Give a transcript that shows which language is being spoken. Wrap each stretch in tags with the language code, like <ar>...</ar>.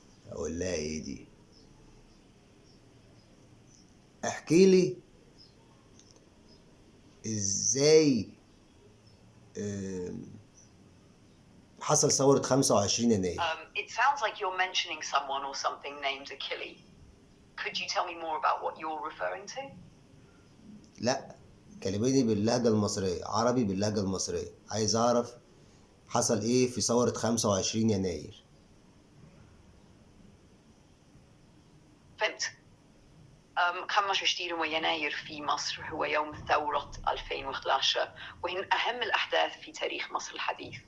<ar>اقول لها ايه دي؟ احكي لي ازاي حصل ثورة 25 يناير.</ar> <en>It sounds like you're mentioning someone or something named Achille. Could you tell me more about what you're referring to?</en> <ar>لا، كلميني باللهجة المصرية، عربي باللهجة المصرية. عايز اعرف حصل ايه في ثورة 25 يناير. فهمت. 25 يناير في مصر هو يوم ثورة 2011، وهي أهم الأحداث في تاريخ مصر الحديث.</ar>